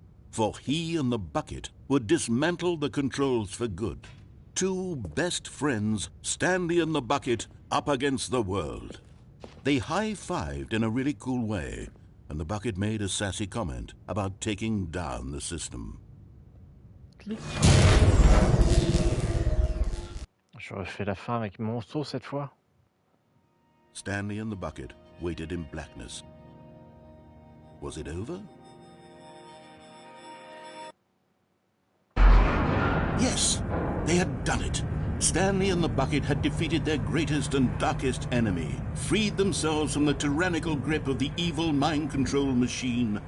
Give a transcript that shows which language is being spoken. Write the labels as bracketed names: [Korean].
[English] For he and the bucket would dismantle the controls for good. Two best friends, Stanley and the bucket, up against the world. They high-fived in a really cool way, and the bucket made a sassy comment about taking down the system. [French] J'aurais fait la fin avec Monstro cette fois. [English] Stanley and the bucket waited in blackness. Was it over? Yes, they had done it. Stanley and the bucket had defeated their greatest and darkest enemy, freed themselves from the tyrannical grip of the evil mind control machine.